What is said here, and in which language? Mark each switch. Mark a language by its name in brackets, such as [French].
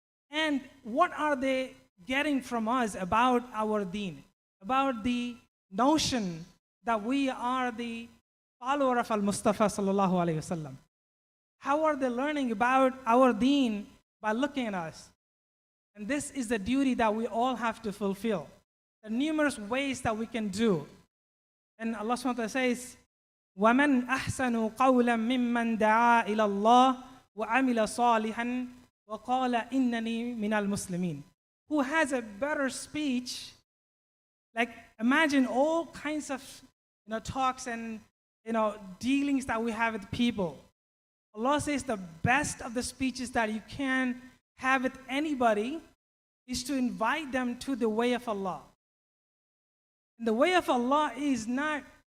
[English] And what are they getting from us about our deen, about the notion that we are the follower of Al-Mustafa sallallahu alayhi wasallam? How are they learning about our deen? By looking at us. And this is the duty that we all have to fulfill. There are numerous ways that we can do. And Allah subhanahu wa ta'ala says, [Arabic] وَمَنْ أَحْسَنُ قَوْلًا مِمَّنْ دَعَا إِلَى اللَّهِ وَعَمِلَ صَالِحًا وَقَالَ إِنَّنِي مِنَ الْمُسْلِمِينَ. [English] Who has a better speech? Like, imagine all kinds of talks and dealings that we have with people. Allah says the best of the speeches that you can have with anybody is to invite them to the way of Allah. And the way of Allah is not